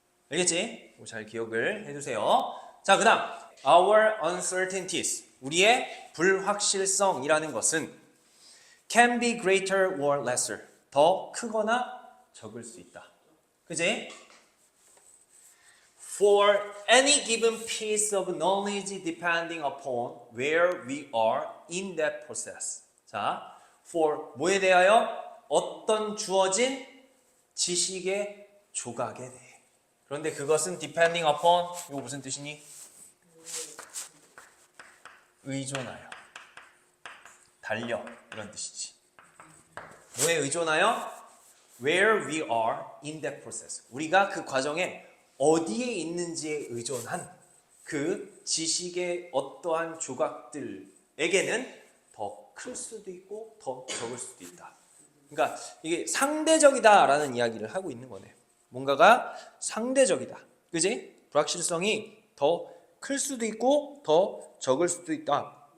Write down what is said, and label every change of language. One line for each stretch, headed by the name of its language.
Korean: 알겠지? 잘 기억을 해두세요. 자, 그 다음
English: our uncertainties,
Korean: 우리의 불확실성이라는 것은
English: can be greater or lesser,
Korean: 더 크거나 적을 수 있다. 그지?
English: For any given piece of knowledge depending upon where we are in that process.
Korean: 자, for 뭐에 대하여? 어떤 주어진 지식의 조각에 대해. 그런데 그것은
English: depending upon,
Korean: 이거 무슨 뜻이니? 의존하여, 달려, 이런 뜻이지. 뭐에 의존하여?
English: Where we are in that process.
Korean: 우리가 그 과정에 어디에 있는지에 의존한 그 지식의 어떠한 조각들에게는 더 클 수도 있고 더 적을 수도 있다. 그러니까 이게 상대적이다라는 이야기를 하고 있는 거네. 뭔가가 상대적이다. 그지? 불확실성이 더 클 수도 있고 더 적을 수도 있다.